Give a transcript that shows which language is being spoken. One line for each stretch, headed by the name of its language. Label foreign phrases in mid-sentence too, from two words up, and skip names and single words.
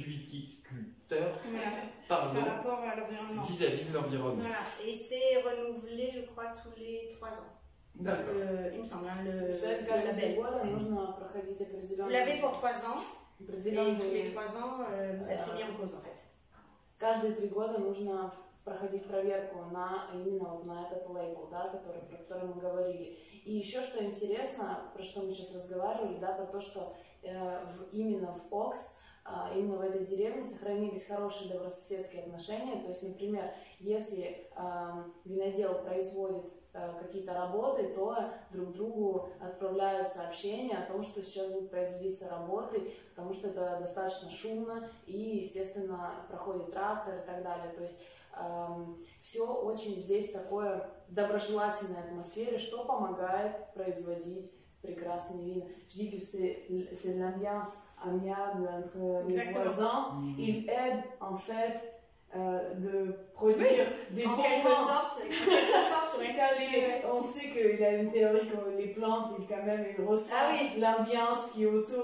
French: par rapport à l'environnement. Vis-à-vis de l'environnement. Voilà. Et c'est renouvelé, je crois, tous les 3 ans. D'accord. Il me semble, le label. Vous l'avez pour 3 ans, et tous les 3 ans, vous êtes remis en cause, en fait.
Russian: Каждые 3 года нужно проходить проверку именно на этот лейбл, да, про который мы говорили. И еще что интересно, про что мы сейчас разговаривали, да, про то, что именно в ОКС, именно в этой деревне сохранились хорошие добрососедские отношения. То есть, например, если винодел производит какие-то работы, то друг другу отправляют сообщения о том, что сейчас будут производиться работы, потому что это достаточно шумно и, естественно, проходит трактор и так далее. То есть все очень здесь такое доброжелательной атмосфере, что помогает производить прекрасные вина.
French: Je dis que c'est l'ambiance amiable entre les voisins. Il aide en fait de produire des bons vins. On sait qu'il a une théorie que les plantes, il ressent l'ambiance qui est autour.